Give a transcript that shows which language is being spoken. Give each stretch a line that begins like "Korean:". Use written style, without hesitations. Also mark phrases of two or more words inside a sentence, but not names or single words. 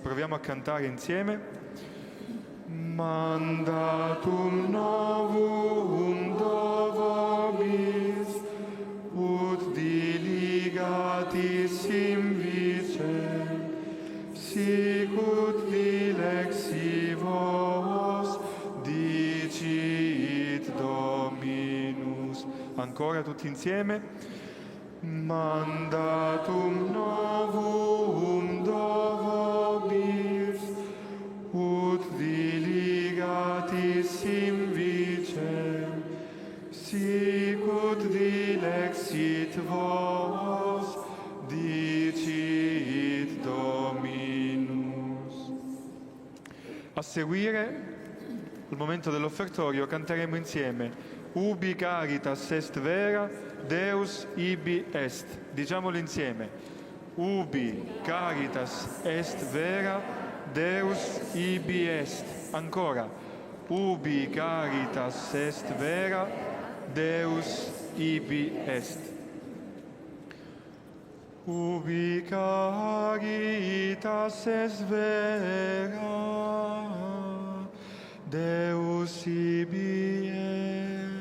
Italian: proviamo a cantare insieme.
Latin: Mandatum novum vobis, ut diligatis in vice, sicut dilexi vos dicit Dominus.
Italian: Ancora tutti insieme.
Latin: Mandatum novum vobis, ut diligatis in vice, sicut dilexit vos dicit Dominus.
Italian: A seguire, al momento dell'offertorio, canteremo insieme
Latin: Ubi caritas est vera, Deus ibi est.
Italian: Diciamolo insieme.
Latin: Ubi caritas est vera, Deus ibi est. Ancora. Ubi caritas est vera, Deus ibi est. Ubi caritas est vera, Deus ibi est.